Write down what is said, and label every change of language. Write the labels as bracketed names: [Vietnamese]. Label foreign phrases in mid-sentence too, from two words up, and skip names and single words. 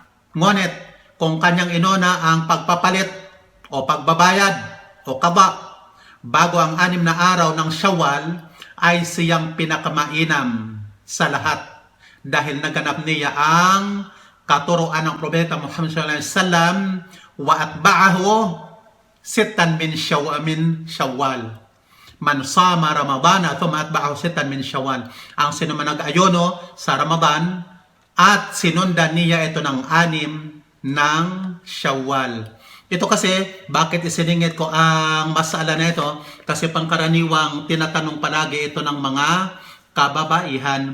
[Filipino] Ngunit kung kanyang inuna ang pagpapalit o pagbabayad o qada bago ang 6 na araw ng Shawwal, ay siyang pinakamainam sa lahat dahil naganap niya ang katuruan ng Propeta Muhammad [Arabic] صلى الله عليه وسلم, وأتبعه ستا من شوال. من صام رمضان ثم أتبعه ستا من شوال. [Filipino] Ang sino man nag-ayono sa Ramadan at sinundan niya ito ng 6 ng Shawwal. Ito kasi, bakit isiningit ko ang masala na ito? Kasi pangkaraniwang tinatanong palagi ito ng mga kababaihan.